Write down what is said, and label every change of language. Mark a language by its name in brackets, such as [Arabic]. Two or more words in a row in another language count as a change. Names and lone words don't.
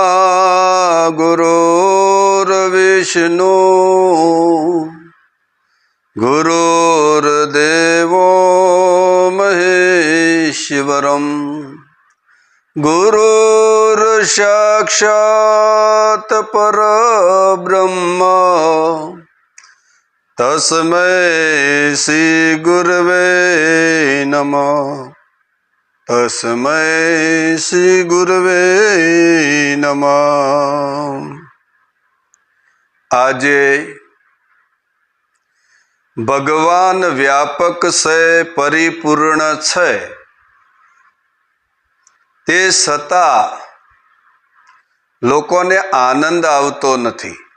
[Sanskrit] गुरुर्विष्णु गुरुर्देवो महेश्वरम् गुरुर्साक्षात् परब्रह्म तस्मै श्री गुरवे नमः। तस्मै श्री गुरवे नमः। [Gujarati] આજે ભગવાન વ્યાપક છે, પરિપૂર્ણ છે, તે છતાં લોકોને આનંદ આવતો નથી.